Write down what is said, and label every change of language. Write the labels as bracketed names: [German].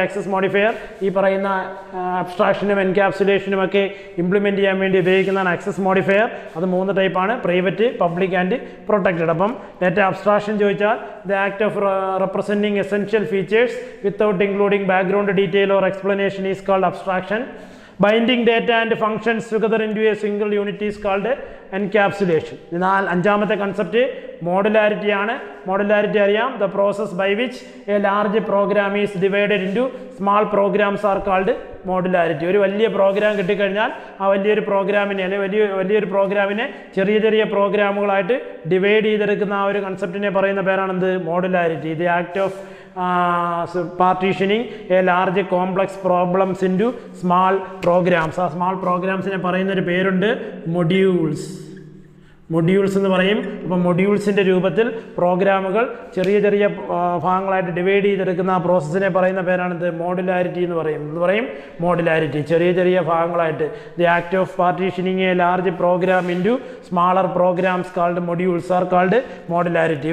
[Malayalam] Access modifier ഈ പറയുന്ന അബ്സ്ട്രാക്ഷനും എൻക്യാപ്സുലേഷനും ഒക്കെ ഇംപ്ലിമെൻറ്റ് ചെയ്യാൻ വേണ്ടി ഉപയോഗിക്കുന്നതാണ് ആക്സസ് മോഡിഫയർ. അത് 3 ടൈപ്പാണ്: [English] Private, public and protected. [Malayalam] അപ്പം ഡാറ്റ അബ്സ്ട്രാക്ഷൻ ചോദിച്ചാൽ [English] The act of representing essential features without including background detail or explanation is called abstraction. Binding data and functions together into a single unit is called encapsulation. [Malayalam] എന്നാൽ അഞ്ചാമത്തെ concept modularity ആണ്. Modularity അറിയാം. [English] The process by which a large program is divided into small programs are called modularity. [Malayalam] ഒരു വലിയ programme കിട്ടിക്കഴിഞ്ഞാൽ ആ വലിയൊരു പ്രോഗ്രാമിനെ അല്ലെങ്കിൽ വലിയൊരു പ്രോഗ്രാമിനെ ചെറിയ ചെറിയ പ്രോഗ്രാമുകളായിട്ട് ഡിവൈഡ് ചെയ്തെടുക്കുന്ന ആ ഒരു കൺസെപ്റ്റിനെ പറയുന്ന പേരാണെന്ത്? Modularity. [English] The act of partitioning a large complex problems into small programs. [Malayalam] ആ സ്മാൾ പ്രോഗ്രാംസിനെ പറയുന്നൊരു പേരുണ്ട് മൊഡ്യൂൾസ്. മൊഡ്യൂൾസ് എന്ന് പറയും. അപ്പോൾ മൊഡ്യൂൾസിൻ്റെ രൂപത്തിൽ പ്രോഗ്രാമുകൾ ചെറിയ ചെറിയ ഭാഗങ്ങളായിട്ട് ഡിവൈഡ് ചെയ്തെടുക്കുന്ന ആ പ്രോസസ്സിനെ പറയുന്ന പേരാണിത് മോഡുലാരിറ്റി എന്ന് പറയും. [English] modularity [Malayalam] ചെറിയ ചെറിയ ഭാഗങ്ങളായിട്ട്. [English] The act of partitioning a large program into smaller programs called modules are called modularity.